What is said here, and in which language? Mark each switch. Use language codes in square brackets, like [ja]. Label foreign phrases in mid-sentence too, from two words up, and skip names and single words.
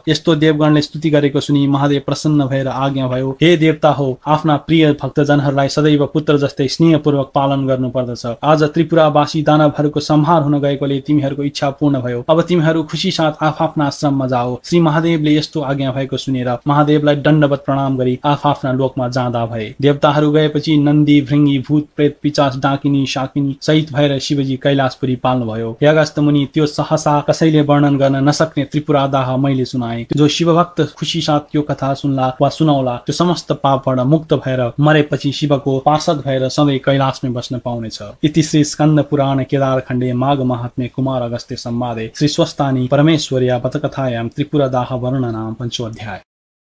[ne] यस्तो देवगणले स्तुति गरेको सुनि महादेव प्रसन्न भएर आज्ञा भयो, हे देवता हो, आफ्ना प्रिय भक्तजनहरूलाई सदैव पुत्र जस्तै स्नेहपूर्वक पालन गर्नु पर्दछ। आज त्रिपुरावासी दानवहरूको संहार हुन गएकोले तिमीहरूको इच्छा पूर्ण भयो। अब तिमीहरू खुशी साथ आफ्ना आश्रममा जाओ। श्री महादेवले यस्तो आज्ञा भएको सुनेर महादेवलाई दण्डवत प्रणाम गरी आफ्ना लोकमा जाँदा भए। देवताहरू गएपछि नन्दी, भृंगी, भूत, प्रेत, पिचास, डाकिनी, शाकिनी सहित भएर शिवजी कैलाशपुरी पाल्नुभयो। हे अगस्त्य मुनि, त्यो सहसा कसैले वर्णन गर्न नसक्ने त्रिपुरादाह मैले सुनाए। जो शिवभक्त खुशी साथ यो कथा सुन्ला वा सुनाउला त्यो समस्त पापबाट मुक्त भएर मरेपछि शिवको पार्षद भएर सधैँ कैलाशमै बस्न पाउनेछ। [sa] इति श्री स्कन्द पुराण केदार खण्डे माघ महात्म्ये कुमार अगस्त्य संवादे श्री स्वस्तानि परमेश्वर्या पथकथायां त्रिपुरादाह वर्णनां 5th अध्याय।